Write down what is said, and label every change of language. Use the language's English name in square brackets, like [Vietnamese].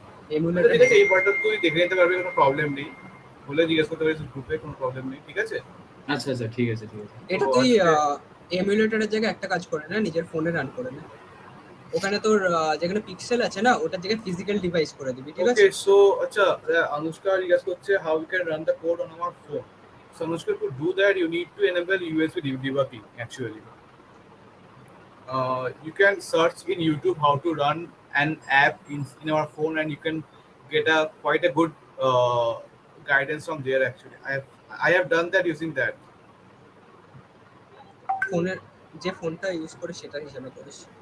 [English] emulator [Bangla] ঠিক আছে, এই পার্টটা তুই দেখে নিতে পারবি, কোনো প্রবলেম নেই, বলে জিজ্ঞেস করতে পারিস গ্রুপে, কোনো প্রবলেম নেই, ঠিক আছে। আচ্ছা আচ্ছা ঠিক আছে ঠিক আছে। এটা তো তুই আজকে- এমুলেটরের জায়গায় একটা কাজ করে না, নিজের ফোনে রান করে না। ওখানে তোর যেখানে পিক্সেল আছে না, ওটার জায়গায় ফিজিক্যাল ডিভাইস করে দিবি, ঠিক আছে। [English] Okay, so acha, Anushka [Bangla] জিজ্ঞেস করছে [English] how we can run the code on our phone. So Anushka, to do that you need to enable USB debugging actually. You can search in YouTube how to run an app in our phone, and you can get a quite a good guidance from there actually. I have done that using that. [Bangla] ফোনের যে ফোনটা use করে সেটা হিসাবে করিস।